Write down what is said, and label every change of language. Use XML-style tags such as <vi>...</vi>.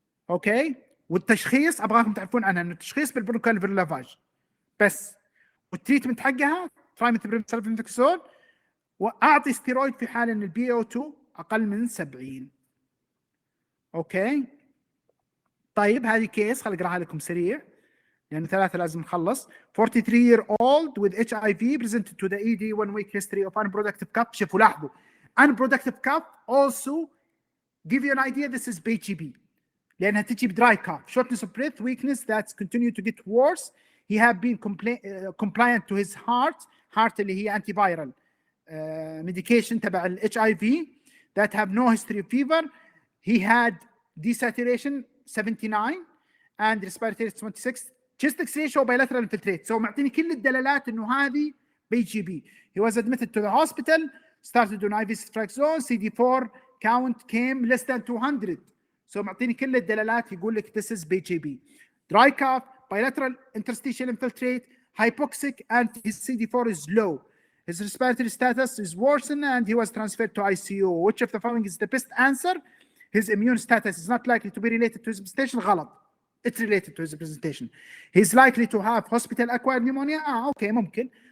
<ar>اوكي، والتشخيص ابغاكم تعرفون عنها انه التشخيص بالبرونكوالفيولار لافاج بس، والتريتمنت حقها ترايمethoprim سلفاميثوكسازول، واعطي ستيرويد في حال ان البي او 2 اقل من 70. اوكي طيب هذه كيس خليني اقراها لكم سريع لأن ثلاثة لازم نخلص.</ar> <en>43-year-old with HIV presented to the ED 1 week history of unproductive cough.</en> <ar>شوفوا لاحظوا</ar> <en>unproductive cough also give you an idea this is BGB</en> <ar>لأنها تجي</ar> <en>dry cough, shortness of breath, weakness that's continued to get worse. He have been compliant to his heart</en> <ar>اللي هي</ar> <en>antiviral medication</en> <ar>تبع ال</ar> <en>HIV that have no history of fever. He had desaturation 79 and respiratory 26. chest X-ray show bilateral infiltrate. So</en> <ar>معطيني كل الدلالات انه هذه BGB.</ar> <en>He was admitted to the hospital, started on IV ceftriaxone, CD4 count came less than 200. So</en> <ar>معطيني كل الدلالات يقول لك</ar> <en>this is BGB. Dry cough, bilateral interstitial infiltrate, hypoxic, and his CD4 is low. His respiratory status is worsened and he was transferred to ICU. Which of the following is the best answer? His immune status is not likely to be related to his presentation.</en> <ar>غلط.</ar> <en>It's related to his presentation. He's likely to have hospital-acquired pneumonia. Okay,</en> <ar>ممكن.</ar>